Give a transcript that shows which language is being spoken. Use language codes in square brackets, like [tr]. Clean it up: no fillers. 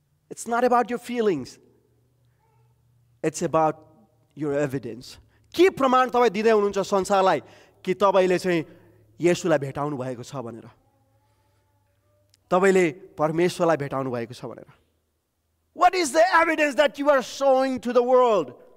[en] It's not about your feelings. It's about your evidence. [ne] के प्रमाण तपाईँ दिँदै हुनुहुन्छ संसारलाई कि तपाईँले चाहिँ येशूलाई भेटाउनु भएको छ भनेर, तपाईँले परमेश्वरलाई भेटाउनु भएको छ भनेर. [en] What is the evidence that you are showing to the world?